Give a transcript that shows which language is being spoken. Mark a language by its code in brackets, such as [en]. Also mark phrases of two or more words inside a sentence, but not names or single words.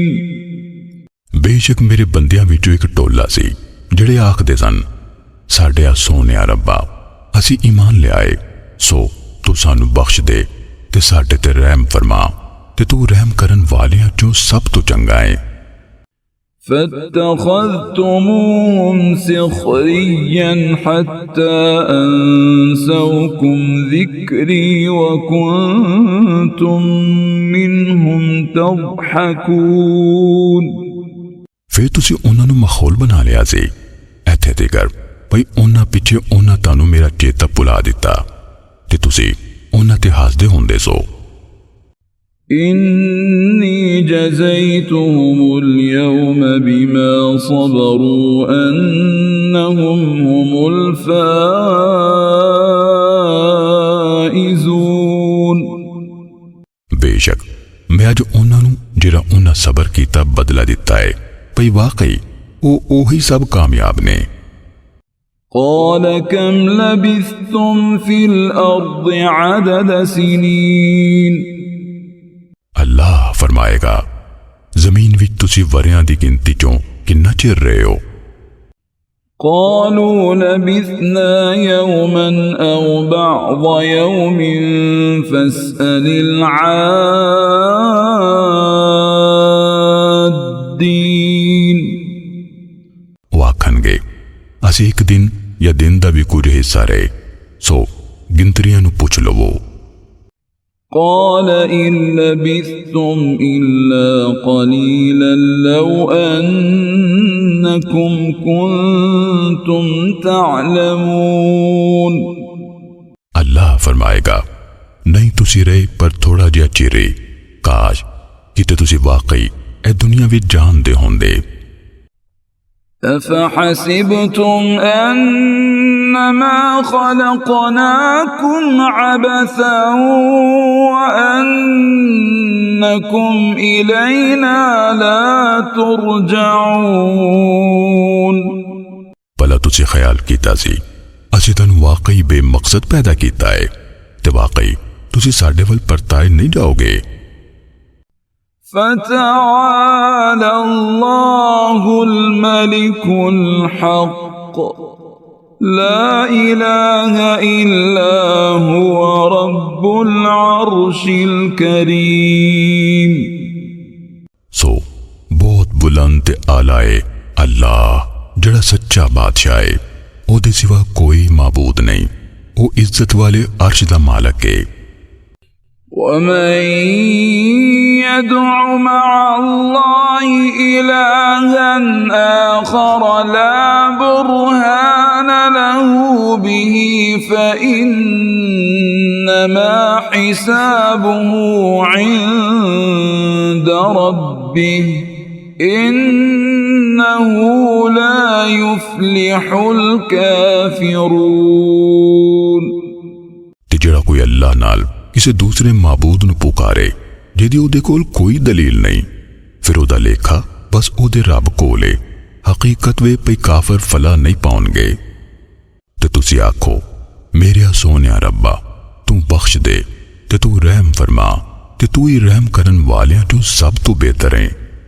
[pa] ਬੇਸ਼ੱਕ ਮੇਰੇ ਬੰਦਿਆਂ ਵਿੱਚੋਂ ਇੱਕ ਟੋਲਾ ਸੀ ਜਿਹੜੇ ਆਖਦੇ ਸਨ ਸਾਡਿਆ ਸੋਹਣਿਆ ਰੱਬਾ ਅਸੀਂ ਈਮਾਨ ਲਿਆਏ ਸੋ ਤੂੰ ਸਾਨੂੰ ਬਖਸ਼ ਦੇ ਤੇ ਸਾਡੇ ਤੇ ਰਹਿਮ ਫਰਮਾ ਤੇ ਤੂੰ ਰਹਿਮ ਕਰਨ ਵਾਲਿਆਂ ਚੋਂ ਸਭ ਤੋਂ ਚੰਗਾ ਹੈ। [ar] فاتخذتموهم سخريا حتى أنسوكم ذكري وكنتم منهم تضحكون [pa] ਫਿਰ ਤੁਸੀਂ ਉਹਨਾਂ ਨੂੰ ਮਖੌਲ ਬਣਾ ਲਿਆ ਸੀ ਇੱਥੇ ਤੀਕਰ ਭਈ ਉਹਨਾਂ ਪਿੱਛੇ ਉਹਨਾਂ ਤੁਹਾਨੂੰ ਮੇਰਾ ਚੇਤਾ ਭੁਲਾ ਦਿੱਤਾ ਤੇ ਤੁਸੀਂ ਉਹਨਾਂ ਤੇ ਹੱਸਦੇ ਹੁੰਦੇ ਸੋ। [ar] إني جزيتهم اليوم بما صبروا أنهم هم الفائزون [pa] ਬੇਸ਼ੱਕ ਮੈਂ ਅੱਜ ਉਹਨਾਂ ਨੂੰ ਜਿਹੜਾ ਉਹਨਾਂ ਸਬਰ ਕੀਤਾ ਬਦਲਾ ਦਿੱਤਾ ਹੈ ਭਈ ਵਾਕਈ ਉਹ ਉਹੀ ਸਭ ਕਾਮਯਾਬ ਨੇ। [ar] قال كم لبثتم في الأرض عدد سنين [pa] ਅੱਲਾਹ ਫਰਮਾਏਗਾ ਜ਼ਮੀਨ ਵਿੱਚ ਤੁਸੀਂ ਵਰਿਆਂ ਦੀ ਗਿਣਤੀ ਚੋਂ ਕਿੰਨਾ ਚਿਰ ਰਹੇ ਹੋ। [ar] قالوا لبثنا يوما أو بعض يوم فاسأل العادين [pa] ਉਹ ਆਖਣਗੇ ਅਸੀਂ ਇੱਕ ਦਿਨ ਜਾਂ ਦਿਨ ਦਾ ਵੀ ਕੁਝ ਹਿੱਸਾ ਰਹੇ ਸੋ ਗਿਣਤਰੀਆਂ ਨੂੰ ਪੁੱਛ ਲਵੋ। [ar] قال إن لبثتم إلا قليلا لو أنكم كنتم تعلمون [pa] ਅੱਲਾਹ ਫਰਮਾਏਗਾ ਨਹੀਂ ਤੁਸੀਂ ਰਹੇ ਪਰ ਥੋੜਾ ਜਿਹਾ ਚਿਰ ਰਹੇ ਕਾਸ਼ ਕਿਤੇ ਤੁਸੀਂ ਵਾਕਈ ਇਹ ਦੁਨੀਆ ਵਿੱਚ ਜਾਣਦੇ ਹੁੰਦੇ। [ar] أفحسبتم أنما خلقناكم عبثا وأنكم إلينا لا ترجعون [pa] ਭਲਾ ਤੁਸੀਂ ਖਿਆਲ ਕੀਤਾ ਸੀ ਅਸੀਂ ਤੁਹਾਨੂੰ ਵਾਕਈ ਬੇਮਕਸਦ ਪੈਦਾ ਕੀਤਾ ਹੈ ਤੇ ਵਾਕਈ ਤੁਸੀਂ ਸਾਡੇ ਵੱਲ ਪਰਤਾਏ ਨਹੀਂ ਜਾਓਗੇ। [ar] فتعالى الله الملك الحق لا إله إلا هو رب العرش الكريم [pa] ਸੋ ਬਹੁਤ ਬੁਲੰਦ ਤੇ ਆਲਾ ਹੈ ਅੱਲਾਹ ਜਿਹੜਾ ਸੱਚਾ ਬਾਦਸ਼ਾਹ ਹੈ ਉਹਦੇ ਸਿਵਾ ਕੋਈ ਮਾਬੂਦ ਨਹੀਂ ਉਹ ਇੱਜ਼ਤ ਵਾਲੇ ਅਰਸ਼ ਦਾ ਮਾਲਕ ਹੈ। [ar] ومن يدع مع الله إلها آخر لا برهان له به فإنما حسابه عند ربه إنه لا يفلح الكافرون. [pa] ਤੇ ਜਿਹੜਾ ਕੋਈ ਅੱਲਾਹ ਨਾਲ ਕਿਸੀ ਦੂਸਰੇ ਮਾਬੂਦ ਨੂੰ ਪੁਕਾਰੇ ਜਿਹਦੀ ਉਹਦੇ ਕੋਲ ਕੋਈ ਦਲੀਲ ਨਹੀਂ, ਫਿਰ ਉਹਦਾ ਲੇਖਾ ਬਸ ਉਹਦੇ ਰੱਬ ਕੋਲ ਹੈ। ਹਕੀਕਤ ਵੇ ਪਈ ਕਾਫ਼ਿਰ ਫਲਾ ਨਹੀਂ ਪਾਉਣਗੇ। ਤੇ ਤੁਸੀ ਆਖੋ ਮੇਰੇ ਸੋਣਿਆ ਰੱਬਾ ਤੂੰ ਬਖ਼ਸ਼ ਦੇ ਤੇ ਤੂੰ ਰਹਿਮ ਫਰਮਾ ਤੇ ਤੂੰ ਹੀ ਰਹਿਮ ਕਰਨ ਵਾਲਿਆਂ ਚੋਂ ਸਭ ਤੋਂ ਬਿਹਤਰ ਹੈ।